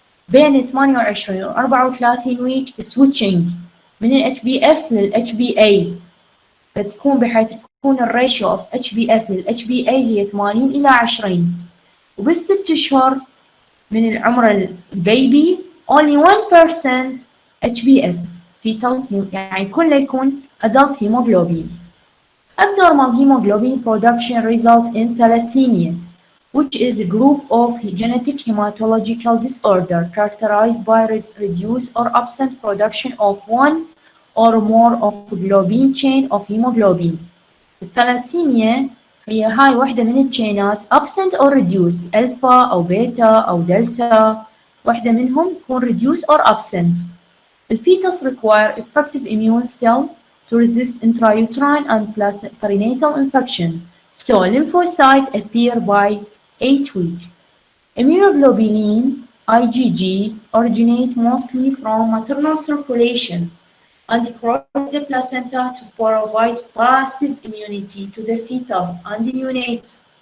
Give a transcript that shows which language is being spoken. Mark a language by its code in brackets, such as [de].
[ar] بين 28 و 34 ويك switching من ال HbF لل HbA فتكون بحيث تكون الريشيو of HbF لل HbA هي 80 إلى 20. وبالست أشهر من العمر البيبي only 1% HbF fetal يعني كله يكون [en] adult hemoglobin. Abnormal hemoglobin production result in thalassemia, which is a group of genetic hematological disorder characterized by reduced or absent production of one or more of globin chain of hemoglobin. [ar] الثلاسيميا هي هاي واحدة من التشينات [en] absent or reduced [ar] ألفا أو بيتا أو دلتا واحدة منهم تكون [en] reduced or absent. The fetus require effective immune cell to resist intrauterine and perinatal infection, so lymphocytes appear by 8 weeks. Immunoglobulin IgG originate mostly from maternal circulation and cross the placenta to provide passive immunity to the fetus and neonate.